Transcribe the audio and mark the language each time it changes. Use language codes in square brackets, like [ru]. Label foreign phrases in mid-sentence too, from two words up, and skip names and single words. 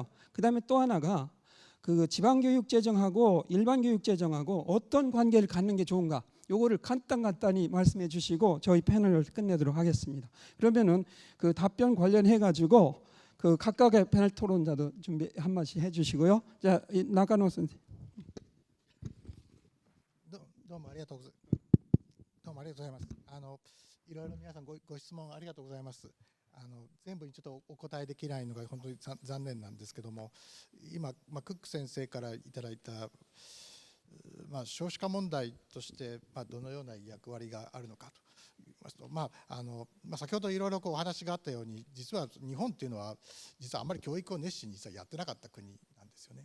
[ko] 그다음에 또 하나가 그 지방교육 재정하고 일반 교육 재정하고 어떤 관계를 갖는 게 좋은가? 요거를 간단히 말씀해 주시고 저희 패널을 끝내도록 하겠습니다. 그러면은 그 답변 관련해 가지고 그 각각의 패널 토론자도 준비 한 마디 해 주시고요. 자, 나가노 선생님. [ja] どうもありがとうございます。いろいろ皆さんご質問ありがとうございます。全部にちょっとお答えできないのが本当に残念なんですけども、今、クック先生からいただいた、少子化問題として、どのような役割があるのかと言いますと、先ほどいろいろお話があったように、実は日本っていうのは実はあまり教育を熱心に実はやってなかった国なんですよね。